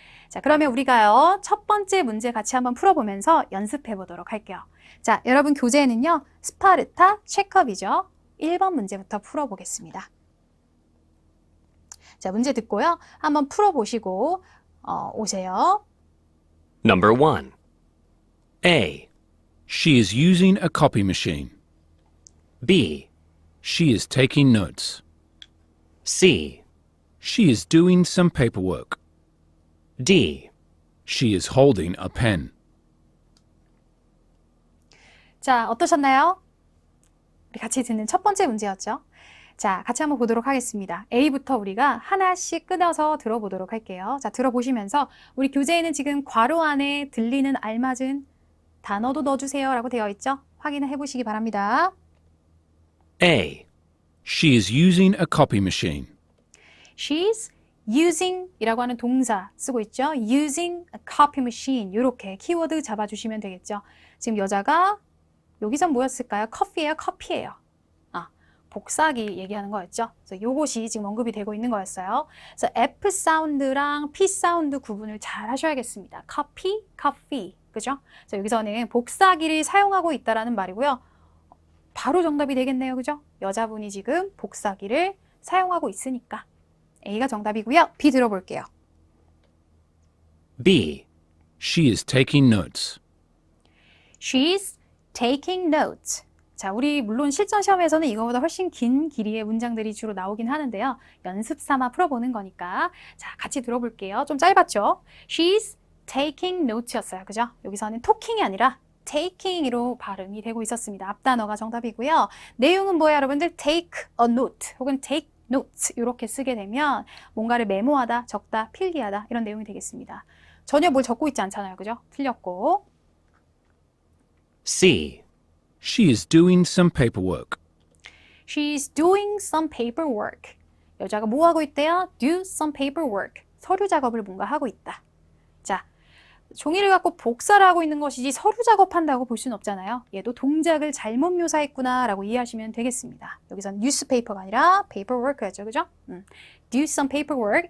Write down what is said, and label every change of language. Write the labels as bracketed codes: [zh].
[ko] 자, 그러면 우리가요. 첫 번째 문제 같이 한번 풀어보면서 연습해 보도록 할게요. 자, 여러분 교재에는요. 스파르타 체크업이죠. 1번 문제부터 풀어보겠습니다. 자, 문제 듣고요. 한번 풀어보시고 오세요. [en] Number 1. A. She is using a copy machine. B. She is taking notes. C. She is doing some paperwork. D. She is holding a pen. [ko] 자, 어떠셨나요? 우리 같이 듣는 첫 번째 문제였죠. 자, 같이 한번 보도록 하겠습니다. A부터 우리가 하나씩 끊어서 들어보도록 할게요. 자, 들어보시면서 우리 교재에는 지금 괄호 안에 들리는 알맞은 단어도 넣어주세요 라고 되어 있죠? 확인을 해보시기 바랍니다. [en] A. She is using a copy machine. [ko] She's using 이라고 하는 동사 쓰고 있죠? using a copy machine 이렇게 키워드 잡아주시면 되겠죠? 지금 여자가 여기선 뭐였을까요? 커피예요? 커피예요? 복사기 얘기하는 거였죠. 그래서 요것이 지금 언급이 되고 있는 거였어요. 그래서 F 사운드랑 P 사운드 구분을 잘 하셔야겠습니다. [en] copy, coffee. 그죠? [ko] 그래서 여기서는 복사기를 사용하고 있다라는 말이고요. 바로 정답이 되겠네요. 그죠? 여자분이 지금 복사기를 사용하고 있으니까. A가 정답이고요. B 들어볼게요. [en] B. She is taking notes. She's taking notes. [ko] 자, 우리 물론 실전 시험에서는 이거보다 훨씬 긴 길이의 문장들이 주로 나오긴 하는데요. 연습 삼아 풀어보는 거니까. 자, 같이 들어볼게요. 좀 짧았죠? [en] She's taking notes였어요. [ko] 그죠? 여기서는 talking이 아니라 taking으로 발음이 되고 있었습니다. 앞 단어가 정답이고요. 내용은 뭐예요, 여러분들? take a note 혹은 take notes 이렇게 쓰게 되면 뭔가를 메모하다, 적다, 필기하다 이런 내용이 되겠습니다. 전혀 뭘 적고 있지 않잖아요. 그죠? 틀렸고. [en] C. She is doing some paperwork. She's doing some paperwork. [ko] 여자가 뭐 하고 있대요? Do some paperwork. 서류 작업을 뭔가 하고 있다. 자, 종이를 갖고 복사를 하고 있는 것이지 서류 작업한다고 볼 수는 없잖아요. 얘도 동작을 잘못 묘사했구나 라고 이해하시면 되겠습니다. 여기서는 newspaper가 아니라 paperwork였죠. [en] 그죠? Do some paperwork.